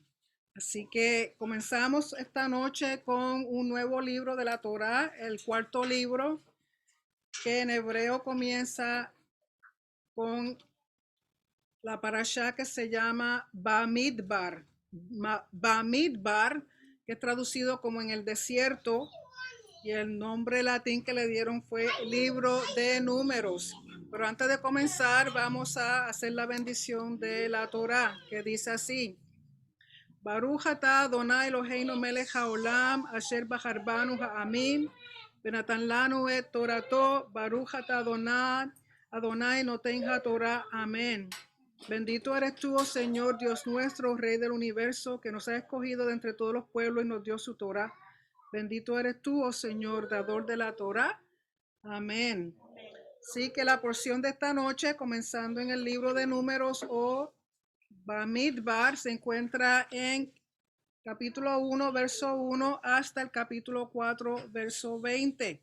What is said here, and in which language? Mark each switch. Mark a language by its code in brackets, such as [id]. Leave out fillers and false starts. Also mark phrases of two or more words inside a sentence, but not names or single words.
[es] Así que comenzamos esta noche con un nuevo libro de la Torá, el cuarto libro, que en hebreo comienza con la parashá que se llama Bamidbar. Bamidbar, que es traducido como en el desierto, y el nombre latín que le dieron fue Libro de Números. Pero antes de comenzar, vamos a hacer la bendición de la Torá, que dice así: [he] ברוך אתה אדוני אלוהינו מלך העולם אשר בחר בנו העמים ונתן לנו את תורתו. ברוך אתה אדוני נותן התורה. [es] Amén. Bendito eres tú, oh Señor, Dios nuestro, Rey del universo, que nos ha escogido de entre todos los pueblos y nos dio su Torah. Bendito eres tú, oh Señor, dador de la Torah. Amén. Sí, que la porción de esta noche, comenzando en el libro de Números o Bamidbar, se encuentra en capítulo 1, verso 1 hasta el capítulo 4, verso 20.